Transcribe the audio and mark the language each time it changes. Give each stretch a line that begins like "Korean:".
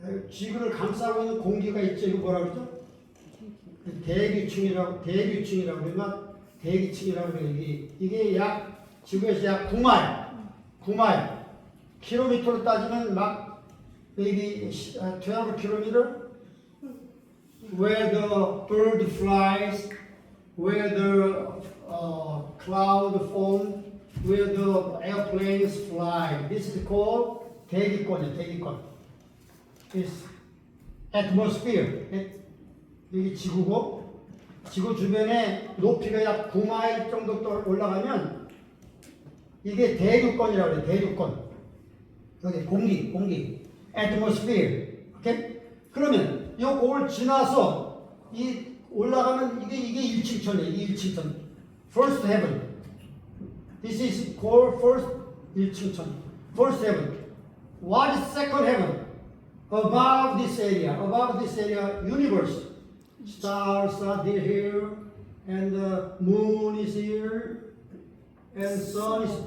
Korean: 지구를 감싸고 있는 공기가 있죠. 이거 뭐라 그러죠? 대기층이라고 그러면 대기층이라고 그래요. 이게 지구에서 약 9마일. 킬로미터로 따지면 막
English: maybe 12 kilometer. Where the bird flies, where the cloud form, where the airplanes fly. This is called 대기권. It's atmosphere.
Korean: 여기 지구고, 지구 주변에 높이가 약 9마일 정도 올라가면 이게 대륙권이라고 해요. 대륙권. 여기 공기. atmosphere. 오케이? 그러면 요걸 지나서 이 올라가면 이게 1층천이에요. 이게 1층천.
English: First heaven. This is called first 1층천. First heaven. What is second heaven? Above this area, universe. Stars are here, and the moon is here, and sun is.